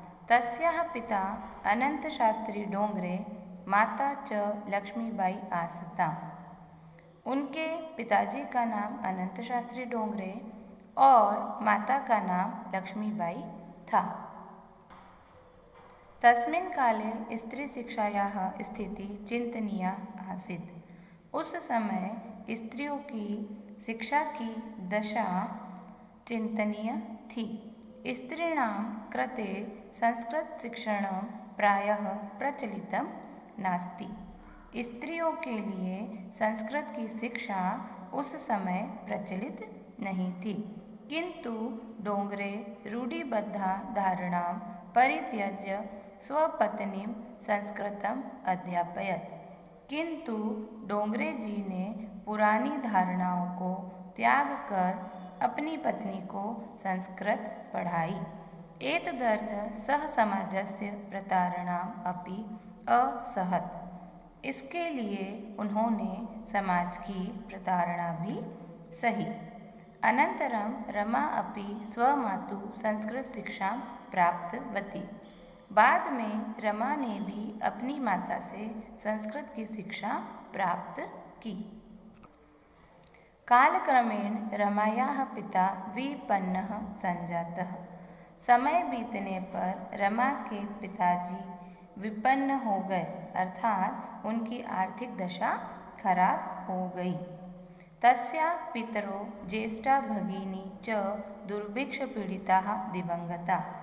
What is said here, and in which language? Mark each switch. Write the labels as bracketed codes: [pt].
[sa] तस्याः पिता अनंत शास्त्री डोंगरे, माता च लक्ष्मीबाई आसता। [hi] उनके पिताजी का नाम अनंत शास्त्री डोंगरे और माता का नाम लक्ष्मीबाई था। [sa] तस्मिन् काले स्त्रीशिक्षायाः स्थिति चिंतनीया आसीत्। [hi] उस समय स्त्रियों की शिक्षा की दशा चिंतनीय थी। [sa] स्त्रीणां कृते संस्कृतशिक्षणं प्रायः प्रचलितं नास्ति। [hi] स्त्रियों के लिए संस्कृत की शिक्षा उस समय प्रचलित नहीं थी, [sa] किंतु डोंगरे रूढ़िबद्धा धारणां परित्यज्य स्वपत्नीं संस्कृतम् अध्यापयत्। [hi] किंतु डोंगरे जी ने पुरानी धारणाओं को त्याग कर अपनी पत्नी को संस्कृत पढ़ाई। [sa] एतदर्थ सह समाजस्य प्रतारणाम् अपि असहत्। [hi] इसके लिए उन्होंने समाज की प्रताड़ना भी सही। [sa] अनंतरम रमा अपि स्वमातु संस्कृत शिक्षा प्राप्तवती। [hi] बाद में रमा ने भी अपनी माता से संस्कृत की शिक्षा प्राप्त की। [sa] कालक्रमेण रमायाः पिता विपन्नः संजातः। [hi] समय बीतने पर रमा के पिताजी विपन्न हो गए, अर्थात उनकी आर्थिक दशा खराब हो गई। [sa] तस्या पितरो ज्येष्ठा भगिनी च दुर्भिक्ष पीड़िता दिवंगता।